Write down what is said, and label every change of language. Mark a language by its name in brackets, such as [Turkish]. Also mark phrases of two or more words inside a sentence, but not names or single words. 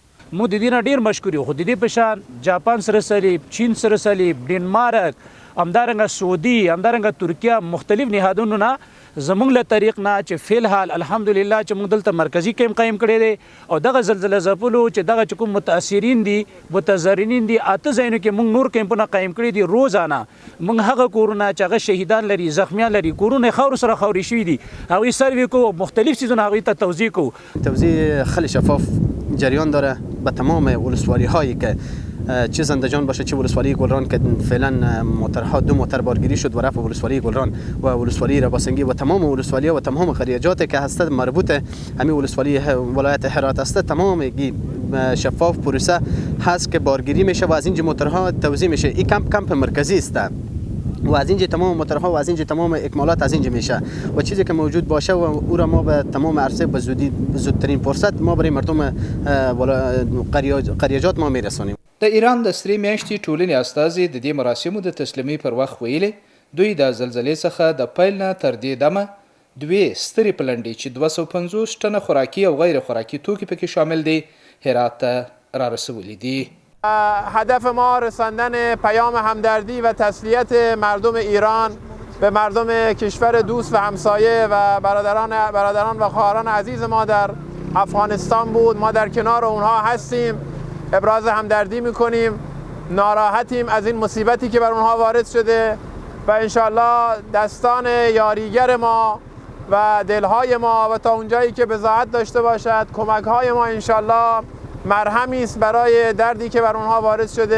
[Pashto] موږ د دې نه ډېر مشکور یو، خو د دې په شان جاپان سره صلیب، چین سره صلیب، ډنمارک، همدارنګه سعودي، همدارنګه ترکیه، مختلف نهادونو نه زموږ له طریق نه چې فی الحال الحمدلله چې موږ دلته مرکزي کیمپ قایم کړی دی او دغه زلزله ځپلو چې دغه چې کوم متاثرین دي متضررین دي 8 ځایونو کې موږ نور کیمپونه قایم کړي دي. روزانه موږ هغه کورونه چې هغه شهیدان لري، زخمیان لري، کورونه خاورو سره خاورې شوي دي، هغوی سروې کو، مختلف چیزونه هغوی ته توضیح کو. [Persian] توزیع خیلی شفاف جریان داره به تمام ولسوالی هایی که چه زندجان باشه چه ولسوالی گلران که فعلا موترها 2 موتر بارگیری شد و رفت ولسوالی گلران و ولسوالی رباسنگی و تمام ولسوالی و تمام قریجاتی که هست مربوط همین ولسوالی ولایت هرات است، تمام شفاف پروسه هست که بارگیری میشه و از اینجا موترها توزیع میشه. این کمپ مرکزی است و از اینجا تمام موترها و از اینجا تمام اکمالات از اینجا میشه و چیزی که موجود باشه و او را ما به تمام عرصه به زودترین فرصت ما برای مردم قریجات ما میرسونیم. [Pashto] د ایران د سرې میاشتې ټولنې استازي د دې مراسمو د تسلیمۍ پر وخت ویلي دوی د زلزلې څخه د پیل نه تر دې دمه 2 سترې پلنډې چې 250 ټنه خوراکي او غیر خوراکي توکي پکې شامل دي هرات ته را رسولي دي. [Persian] هدف ما رساندن پیام همدردی و تسلیت مردم ایران به مردم کشور دوست و همسایه و برادران و خواهران عزیز ما در افغانستان بود. ما در کنار اونها هستیم، ابراز همدردی میکنیم، ناراحتیم از این مصیبتی که بر اونها وارد شده و انشالله دستان یاریگر ما و دلهای ما و تا اونجایی که بضاعت داشته باشد کمکهای ما انشالله مرهمی است برای دردی که بر اونها وارد شده.